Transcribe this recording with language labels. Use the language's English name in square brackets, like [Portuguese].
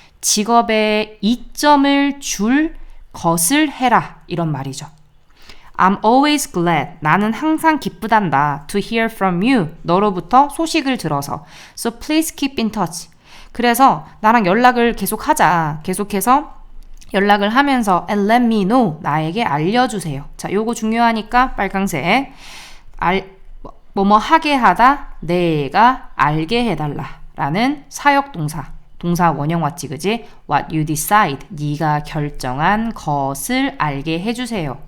[Korean] 직업에 이점을 줄 것을 해라 이런 말이죠. [English] I'm always glad. [Korean] 나는 항상 기쁘단다. [English] To hear from you. [Korean] 너로부터 소식을 들어서. [English] So please keep in touch. [Korean] 그래서 나랑 연락을 계속하자. 계속해서 연락을 하면서 [English] and let me know. [Korean] 나에게 알려주세요. 자, 요거 중요하니까 빨강색. 뭐뭐 하게 하다. 내가 알게 해달라. 라는 사역동사. 동사 원형 왔지, 그지? [English] What you decide. [Korean] 네가 결정한 것을 알게 해주세요.